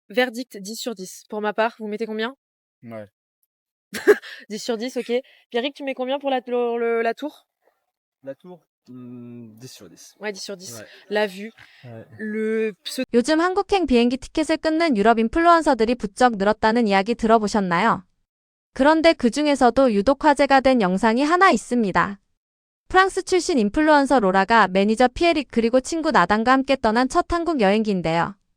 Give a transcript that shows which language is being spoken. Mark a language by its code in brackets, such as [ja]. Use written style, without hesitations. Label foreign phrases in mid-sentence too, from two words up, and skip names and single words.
[fr] Verdict 10 sur 10. Pour ma part, vous mettez combien? Ouais. 10 sur 10, OK. Pierrick, tu mets combien pour la tour? La tour? 10 sur 10. Ouais, 10 sur 10. Ouais. La vue, Ouais. le [ko] 요즘 한국행 비행기 티켓을 끊는 유럽 인플루언서들이 부쩍 늘었다는 이야기 들어보셨나요? 그런데 그 중에서도 유독 화제가 된 영상이 하나 있습니다. 프랑스 출신 인플루언서 로라가 매니저 피에릭 그리고 친구 나단과 함께 떠난 첫 한국 여행기인데요.